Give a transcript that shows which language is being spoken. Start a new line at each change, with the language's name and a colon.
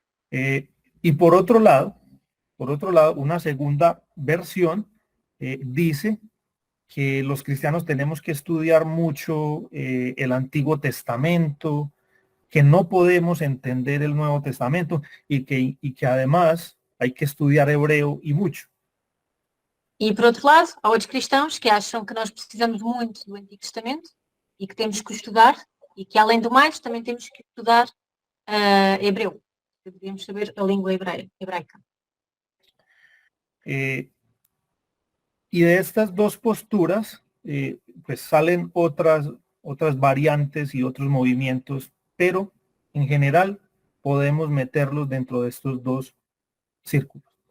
Spanish: Y por otro lado, una segunda versión dice que los cristianos tenemos que estudiar mucho el Antiguo Testamento, que no podemos entender el Nuevo Testamento y que además hay que estudiar hebreo y mucho.
Portuguese: E por outro lado, há outros cristãos que acham que nós precisamos muito do Antigo Testamento e que temos que estudar e que além do mais também temos que estudar hebreu. Devemos saber a língua hebraica.
Spanish: Y de estas dos posturas, pues salen otras variantes y otros movimientos, pero en general podemos meterlos dentro de estos dos círculos.